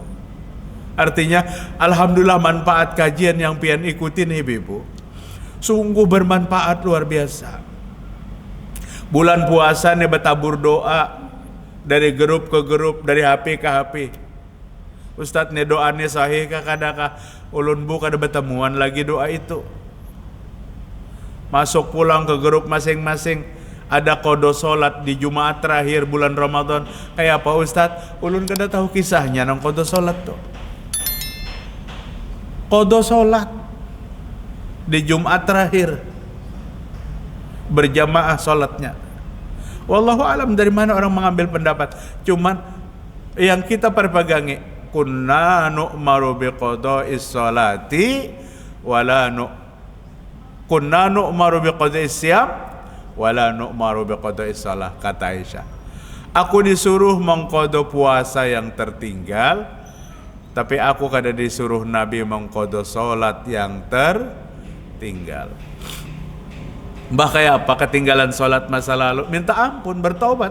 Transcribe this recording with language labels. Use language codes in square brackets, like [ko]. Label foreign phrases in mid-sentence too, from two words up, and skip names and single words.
[bjn] Artinya alhamdulillah manfaat kajian yang pian ikutin ibu-ibu sungguh bermanfaat luar biasa. [id] Bulan puasa nih bertabur doa dari grup ke grup, dari HP ke HP. [bjn] Ustadz nih doanya sahih kah kadakah ulun bu kada bertemuan lagi doa itu. Masuk pulang ke grup masing-masing, ada kodo solat di Jumat terakhir bulan Ramadan. [id] Kayak apa Ustadz? [bjn] Ulun kada tahu kisahnya nang kodo solat tuh. Kodo solat di Jumat terakhir berjamaah solatnya. [ar] والله أعلم [id] dari mana orang mengambil pendapat. Cuman yang kita perpegangi, [ar] كنا نؤمر بقضاء الصلاة ولا كنا نؤمر بقضاء الصيام ولا نؤمر بقضاء الصلاة, [id] kata Aisyah. [bjn] Aku disuruh mengqada puasa yang tertinggal, tapi aku kada disuruh Nabi mengqada salat yang tertinggal. [id] Mbah kayak apa ketinggalan salat masa lalu? Minta ampun, bertaubat.